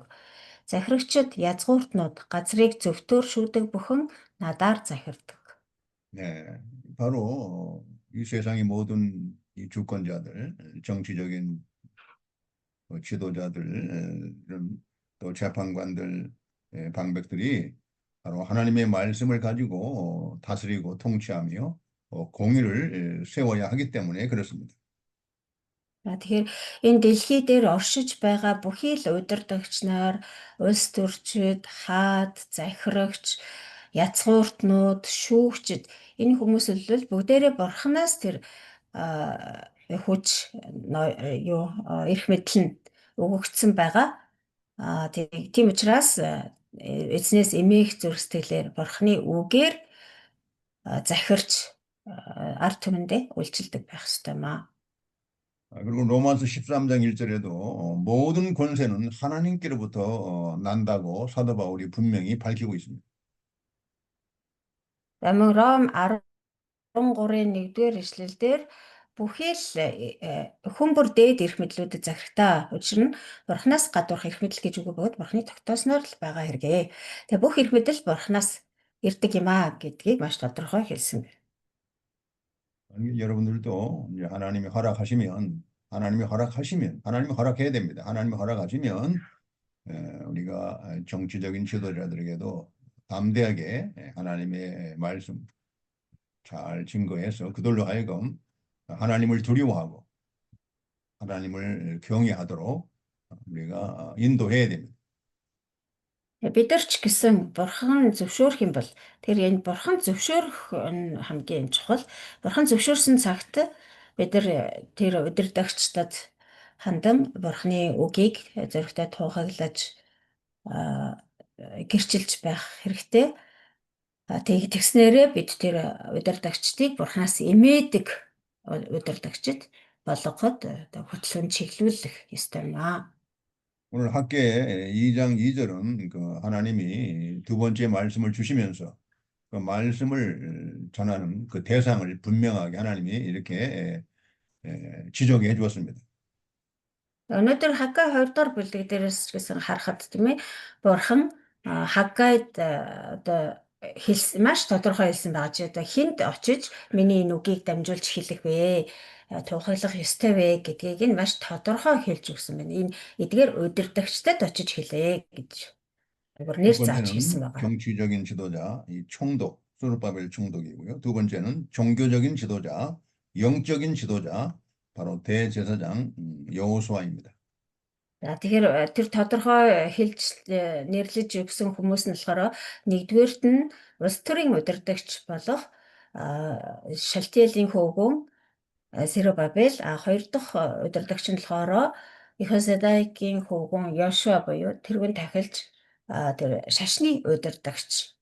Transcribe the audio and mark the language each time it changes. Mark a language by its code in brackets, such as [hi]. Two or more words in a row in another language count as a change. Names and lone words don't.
[mn] Захирагчид язгууртнууд газрыг зөвтөөр шүүдэг бүхэн надаар захирдаг. [ko] 네, 바로 이 세상의 모든 이 주권자들, 정치적인 지도자들, 이런 또 재판관들, 방백들이 바로 하나님의 말씀을 가지고 다스리고 통치하며 공의를 세워야 하기 때문에 그렇습니다. [mn] Тэгэхээр энэ дэлхий дээр оршиж байгаа бүхий л удирдагч нар, улс төрчид, хаад, захирагч, язгууртнууд, шүүгчид энэ хүмүүс л бүгдээрээ бурханаас тэр хүч эрх мэдэл нь өгөгдсөн байгаа. Тийм учраас эзнээс эмээх зүрх сэтгэлээр бурханы үгээр захирч ард түмэндээ үйлчилдэг байх ёстой маа. [ko] 그리고 로마서 13장 1절에도 모든 권세는 하나님께로부터 난다고 사도 바울이 분명히 밝히고 있습니다. [mn] Амин Ром 13-ын 1-р эшлэлдэр бүхий л хүн бүр дээд эрх мэдлүүдэд захирагтай. Учир нь бурхнаас гадуурх эрх мэдэл гэж үгүй бөгөөд бурхны тогтоосноор л байгаа хэрэгээ. Тэгээ бүх эрх мэдэл бурхнаас ирдэг юм аа гэдгийг маш тодорхой хэлсэн байна. [ko] 여러분들도 이제 하나님이 허락해야 됩니다. 하나님이 허락하시면 우리가 정치적인 지도자들에게도 담대하게 하나님의 말씀 잘 증거해서 그들로 하여금 하나님을 두려워하고 하나님을 경외하도록 우리가 인도해야 됩니다. [mn] Бид нар ч гэсэн бурхан зөвшөөрөх юм бол тэр энэ бурхан зөвшөөрөх нь хамгийн чухал. Бурхан зөвшөөрсөн цагт бид нар тэр удирдагчдад хандан бурханы үгийг зөрөгтэй тунхаглаж гэрчилж байх хэрэгтэй. Тэгснээрээ бид тэр удирдагчдыг бурханаас эмээдэг удирдагчид болгоход хөтлөн чиглүүлэх ёстой юм аа. [ko] 오늘 학계의 2장 2절은 그 하나님이 두 번째 말씀을 주시면서 그 말씀을 전하는 그 대상을 분명하게 하나님이 이렇게 지적해 주었습니다. [mn] Өнөөдөр Хаггай 2 дугаар бүлэг дээрээс ч гэсэн харахад тийм ээ бурхан Хаггайд одоо хэлсэн маш тодорхой хэлсэн байгаа чи одоо хинт очиж миний энэ үгийг дамжуулж хэлэх вэ? Тухайлах ёстой вэ гэдгийг нь маш тодорхой хэлж өгсөн байна. Энэ эдгээр удирдагчдад очиж хэлээ гэж [ko] 첫 [mn] нэр зааж хэлсэн [ko] 번째는 [mn] байгаа. [ko] 정치적인 지도자, 이 총독, 소르바벨 총독이고요. 두 번째는 종교적인 지도자, 영적인 지도자, 바로 대제사장 여호수아입니다. [mn] Тэгэхээр тэр тодорхой хэлж нэрлэж өгсөн хүмүүс нь болохоор нэгдүгээрт нь улс төрийн удирдагч болох Шалтиэлийн хөвгүүн Серубабел, хоёр дахь удирдагч нь болохоор Ихозедайкийн хөвгүүн Йошуа буюу тэрүүн тахилж тэр шашны удирдагч.